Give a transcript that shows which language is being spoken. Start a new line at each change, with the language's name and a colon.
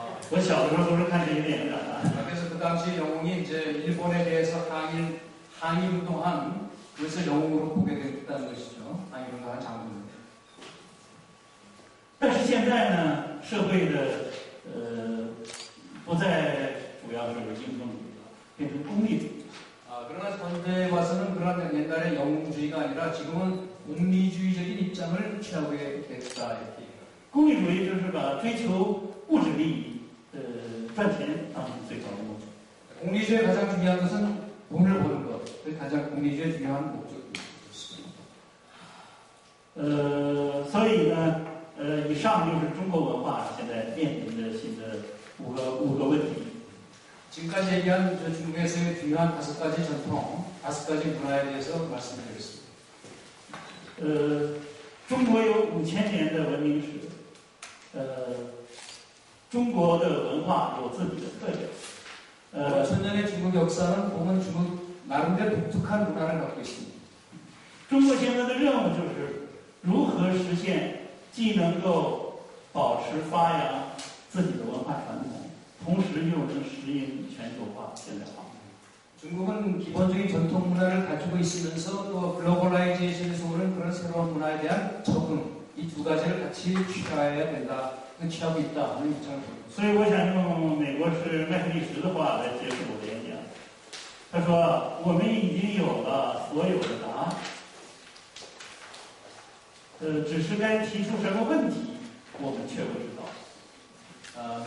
Chinese: 我小的时候都是看这些电影长大。
Korean: 그래서 그 당시 영웅이 이제 일본에 대해서 항일 운동한 그것을 영웅으로 보게 됐다는 것이죠. 안경한 장군.
Chinese: 但是现在呢，社会的不再主要是英雄主义了，变成功利主义。
Korean: 그러나 현대에 와서는 그런 옛날의 영웅주의가 아니라 지금은功利주의적인 입장을 취하고 됐다 이렇게.
Chinese: 功利主义就是把追求物质利益、赚钱当成最高的目的。
Korean: 功利주의의 가장 중요한 것은 돈을 버는 것. 그게 가장功利주의의 중요한 목적입니다.
Chinese: 所以呢，以上就是中国文化现在面临的新的五个问题。
Korean: 지금까지 얘기한 중국에서의 중요한 5가지 전통, 5가지 문화에 대해서 말씀드리겠습니다.
Chinese: 中国有5000年的文明史，中国的文化有自己的特点。
Korean: 5천년의 중국 역사는 보면 중국 나름대로 독특한 문화를 갖고 있습니다.
Chinese: 中国现在的任务就是如何实现既能够保持发扬自己的文化传统，同时又能适应全球化现代化。
Korean: 중국은 기본적인 전통 문화를 가지고 있으면서 또 글로벌라이제이션에서 오는 그런 새로운 문화에 대한 적응, 이 두 가지를 같이 취해야 된다, 취하고 있다 하는 입장을 보입니다.
Chinese: 所以我想用美国是麦克利什的话来结束我的演讲。他说：“我们已经有了所有的答案，只是该提出什么问题，我们却不知道。”